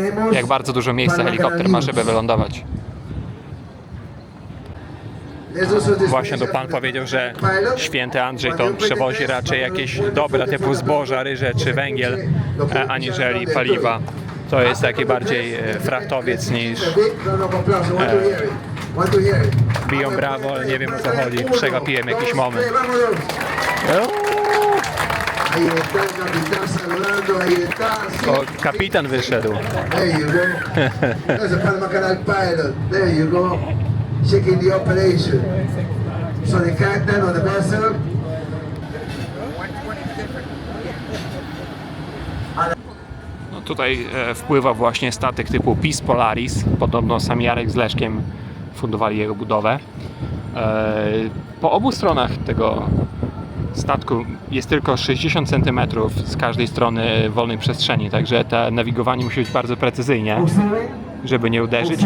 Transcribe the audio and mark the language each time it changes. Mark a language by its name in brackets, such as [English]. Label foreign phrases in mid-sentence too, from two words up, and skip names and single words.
[Polish] Jak bardzo dużo miejsca helikopter ma, żeby wylądować. Właśnie tu pan powiedział, że Święty Andrzej to przewozi raczej jakieś dobra typu zboża, ryże czy węgiel, aniżeli paliwa. To jest taki bardziej frachtowiec niż biją brawo, ale nie wiem, o co chodzi. Przegapiłem jakiś moment. [Spanish] Ahí está el capitán saludando, ahí está. Sí. [Polish] O, kapitan wyszedł. [English] There you go. That's a Panama Canal pilot. There you go. Checking the operation. So the captain of the vessel. [Polish] No tutaj wpływa właśnie statek typu Peace Polaris. Podobno sam Jarek z Leszkiem fundowali jego budowę. Po obu stronach tego statku jest tylko 60 cm z każdej strony wolnej przestrzeni, także to nawigowanie musi być bardzo precyzyjnie, żeby nie uderzyć.